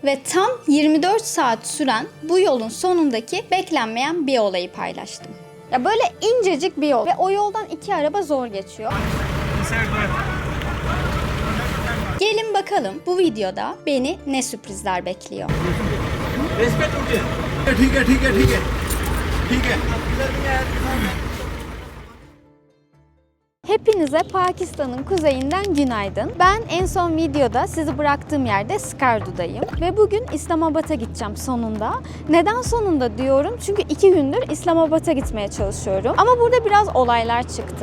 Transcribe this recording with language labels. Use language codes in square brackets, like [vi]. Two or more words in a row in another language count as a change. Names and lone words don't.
[tr] ve tam 24 saat süren bu yolun sonundaki beklenmeyen bir olayı paylaştım. Ya böyle incecik bir yol ve o yoldan 2 araba zor geçiyor. Gelin bakalım bu videoda beni ne sürprizler bekliyor. [ur] ठीक है ठीक है ठीक है ठीक है [tr] Hepinize Pakistan'ın kuzeyinden günaydın. Ben en son videoda sizi bıraktığım yerde Skardu'dayım. Ve bugün İslamabad'a gideceğim sonunda. Neden sonunda diyorum? Çünkü 2 gündür İslamabad'a gitmeye çalışıyorum. Ama burada biraz olaylar çıktı.